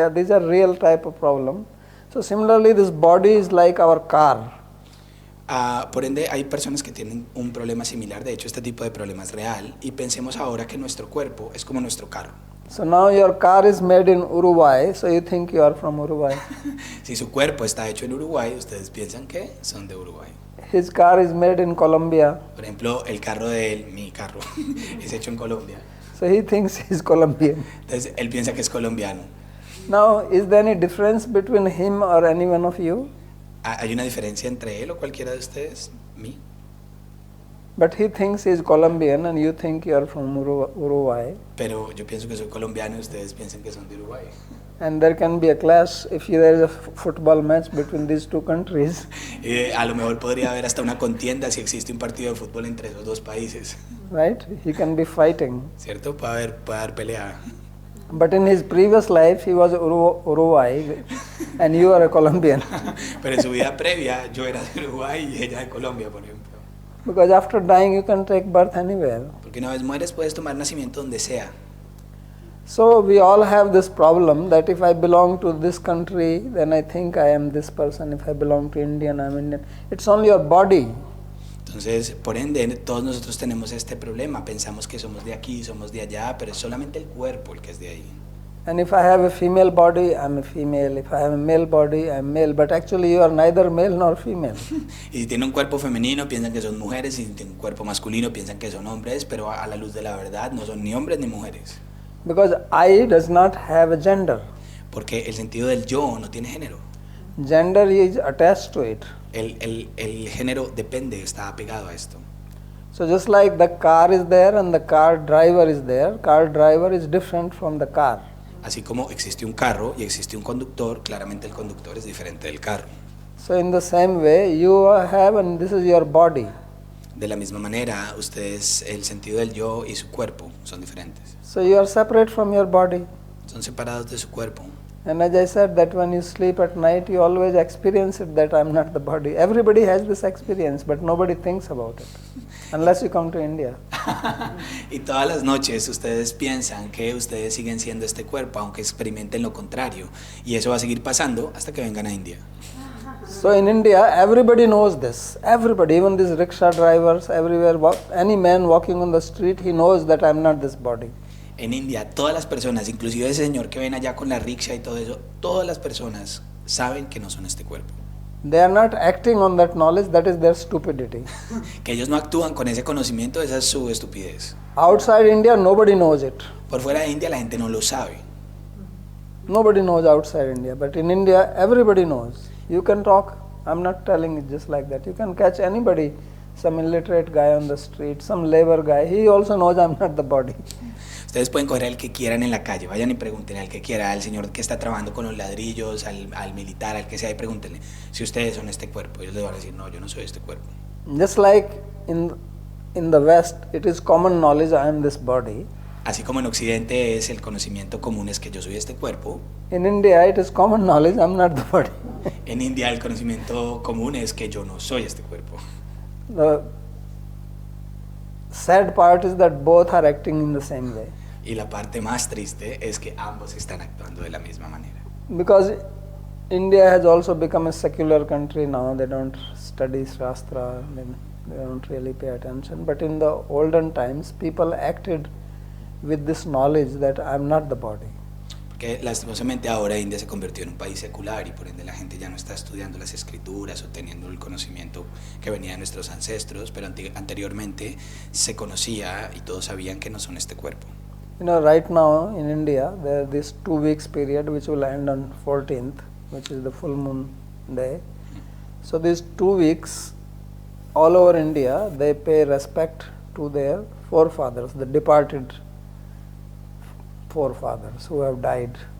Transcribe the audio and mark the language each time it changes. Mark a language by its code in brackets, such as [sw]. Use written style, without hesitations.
[en] These are real type of problem. So similarly, this body is like our car. [es] Por ende, hay personas que tienen un problema similar. De hecho, este tipo de problema es real. Y pensemos ahora que nuestro cuerpo es como nuestro carro. [en] So now your car is made in Uruguay, so you think you are from Uruguay. [es] Si su cuerpo está hecho en Uruguay, ustedes piensan que son de Uruguay. [en] His car is made in Colombia, [es] Por ejemplo, el carro de él, mi carro, es hecho en Colombia. [en] so he thinks he's Colombian. [es] Entonces, él piensa que es colombiano. [en] Now, is there any difference between him or any one of you? [es] ¿Hay una diferencia entre él o cualquiera de ustedes? ¿Mí? [en] But he thinks he's Colombian and you think you are from Uruguay. [es] Pero yo pienso que soy colombiano y ustedes piensan que son de Uruguay. [en] And there can be a clash if there is a football match between these two countries. [es] A lo mejor podría haber hasta una contienda si existe un partido de fútbol entre esos dos países. [en] Right? He can be fighting. [es] ¿Cierto? Puede haber pelea. [en] But in his previous life, he was Uruguay and you are a Colombian. [es] Pero en su vida previa yo era de Uruguay y ella de Colombia, por ejemplo. [en] Because after dying, you can take birth anywhere. [es] Porque una vez mueres puedes tomar nacimiento donde sea. [en] So we all have this problem that if I belong to this country, then I think I am this person. If I belong to Indian, I am Indian. It's only your body. [es] Entonces, por ende, todos nosotros tenemos este problema. Pensamos que somos de aquí, somos de allá, pero es solamente el cuerpo el que es de ahí. [en] And if I have a female body, I am a female. If I have a male body, I am male. But actually you are neither male nor female. [es] Y si tiene un cuerpo femenino, piensan que son mujeres. Y si tiene un cuerpo masculino, piensan que son hombres. Pero a la luz de la verdad, no son ni hombres ni mujeres. [en] Because I does not have a gender. [es] Porque el sentido del yo no tiene género. [en] Gender is attached to it. [es] El género depende, está apegado a esto. [en] So just like the car is there and the car driver is there, car driver is different from the car. [es] Así como existe un carro y existe un conductor, claramente el conductor es diferente del carro. [en] So in the same way, you have, and this is your body. [es] De la misma manera, ustedes, el sentido del yo y su cuerpo son diferentes. [en] So you are separate from your body. [es] Son separados de su cuerpo. [en] And as I said, that when you sleep at night, you always experience it that I am not the body. Everybody has this experience, but nobody thinks about it. Unless you come to India. [es] Y todas las noches ustedes piensan que ustedes siguen siendo este cuerpo, aunque experimenten lo contrario. Y eso va a seguir pasando hasta que vengan a India. [en] So in India, everybody knows this. Everybody, even these rickshaw drivers, everywhere, any man walking on the street, he knows that I am not this body. [es] En India, todas las personas, inclusive ese señor que ven allá con la rickshaw y todo eso, todas las personas saben que no son este cuerpo. [en] They are not acting on that knowledge, that is their stupidity. [es] Que ellos no actúan con ese conocimiento, esa es su estupidez. [en] Outside India, nobody knows it. [es] Por fuera de India la gente no lo sabe. [en] Nobody knows outside India, but in India, everybody knows. You can talk, I'm not telling it just like that. You can catch anybody, some illiterate guy on the street, some labor guy, he also knows I'm not the body. [es] Ustedes pueden coger al que quieran en la calle, vayan y pregúntenle al que quiera, al señor que está trabajando con los ladrillos, al militar, al que sea, y pregúntenle si ustedes son este cuerpo. Ellos les van a decir, no, yo no soy este cuerpo. [en] Just like in the West, it is common knowledge I am this body. [es] Así como en Occidente es el conocimiento común es que yo soy este cuerpo. [en] In India, it is common knowledge I'm not the body. [es] En India el conocimiento común es que yo no soy este cuerpo. [en] The sad part is that both are acting in the same way. [es] Y la parte más triste es que ambos están actuando de la misma manera. [en] Because India has also become a secular country now. They don't study Shastra, they don't really pay attention. But in the olden times, people acted with this knowledge that I am not the body. [es] Porque lastimosamente ahora India se convirtió en un país secular y por ende la gente ya no está estudiando las escrituras o teniendo el conocimiento que venía de nuestros ancestros, pero anteriormente se conocía y todos sabían que no son este cuerpo. [en] You know, right now in India, there is this 2 weeks period which will end on 14th, which is the full moon day. So these 2 weeks, all over India, they pay respect to their forefathers, the departed forefathers who have died.